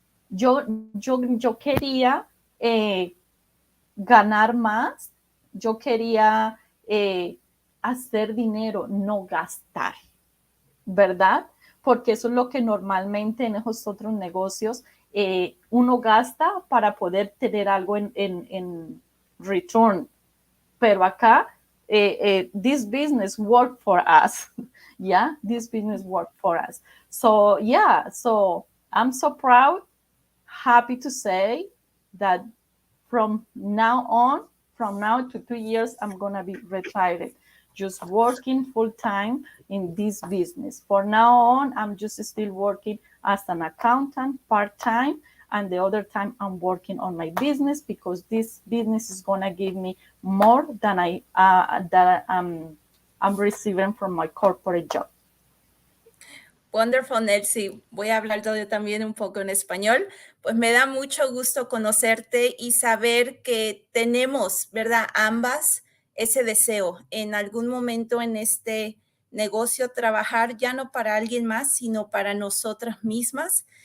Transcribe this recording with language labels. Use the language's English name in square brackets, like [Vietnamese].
[Spanish] Yo quería ganar más, yo quería hacer dinero, no gastar, ¿verdad? Porque eso es lo que normalmente en esos otros negocios uno gasta para poder tener algo en return. Pero acá, [English] this business worked for us. Yeah, this business worked for us. So, yeah, so I'm so proud, happy to say that from now to 2 years, I'm going to be retired just working full time in this business. For now on, I'm just still working as an accountant part time, and the other time I'm working on my business because this business is gonna give me more than I'm receiving from my corporate job. Wonderful, Nelsy. [Spanish] Voy a hablar yo también un poco en español. Pues me da mucho gusto conocerte y saber que tenemos, ¿verdad? Ambas ese deseo en algún momento en este negocio trabajar ya no para alguien más, sino para nosotras mismas.